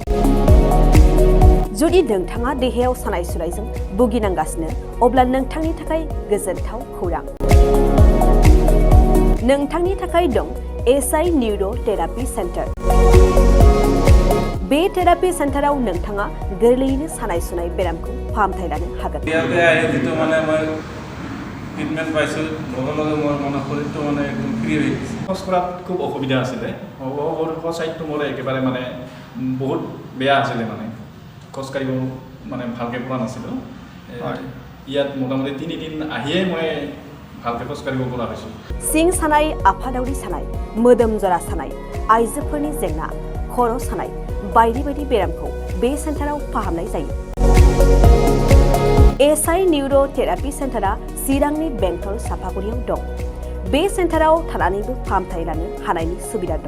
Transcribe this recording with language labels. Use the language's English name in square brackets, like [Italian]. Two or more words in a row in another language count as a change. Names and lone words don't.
[Bodo] जुदि नोंथाङा देहायाव सानाय सुनायजों भुगिनांगासिनो अब्ला नोंथांनि थाखाय गोजोनथाव खौरां। नोंथांनि थाखाय दं SI निउर' थेरापि सेन्टार। बे थेरापि सेन्टाराव नोंथाङा गोरलैयैनो सानाय सुनाय बेरामखौ फाहामथाय लानो हागोन। [Assamese] ট্ৰিটমেণ্ট পাইছোঁ লগে লগে মোৰ মানে শৰীৰটো মানে একদম ফ্ৰী হৈ গৈছে। খোজ কঢ়াত খুব অসুবিধা আছিলে। চাইডটো মোৰ একেবাৰে মানে বহুত বেয়া আছিলে, মানে খোজকাঢ়িব মানে ভালকৈ পৰা নাছিলোঁ। ইয়াত মোটামুটি 3 দিন আহিয়ে মই ভালকৈ খোজকাঢ়িব পৰা হৈছোঁ। [Bodo] सिं सानाय, आफादावरि सानाय, मोदोम जरा सानाय, आइजोफोरनि जेंना, खर' सानाय बायदि बायदि बेरामखौ बे सेन्टाराव फाहामनाय जायो। SI निउर' थेरापि सेन्टारा चिरांनि बेंटल सापागुरियाव दं। बे सेन्टाराव थानानैबो फाहामथाय लानो हानायनि सुबिदा दं।